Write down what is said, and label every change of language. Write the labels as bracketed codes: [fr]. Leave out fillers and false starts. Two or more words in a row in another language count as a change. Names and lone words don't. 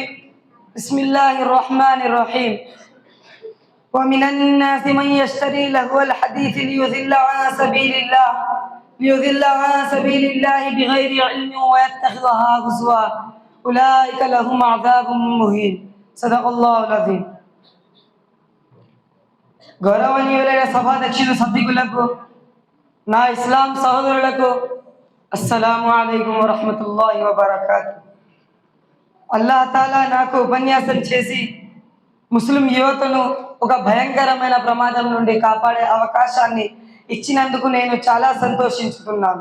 [ar] بسم الله الرحمن الرحيم. ومن الناس من يشتري لهو الحديث ليضل عن سبيل الله بغير علم ويتخذها هزوا أولئك لهم عذاب مهين. صدق الله العظيم. [te] గౌరవనీయులైన సభాధ్యక్షులు సభ్యులకు, నా ఇస్లాం సహోదరులకు [ar] السلام عليكم ورحمة الله وبركاته. الله تعالى [te] నాకు ఉపన్యాసం చేసి ముస్లిం యువతను ఒక భయంకరమైన ప్రమాదం నుండి కాపాడే అవకాశాన్ని ఇచ్చినందుకు నేను చాలా సంతోషించుతున్నాను.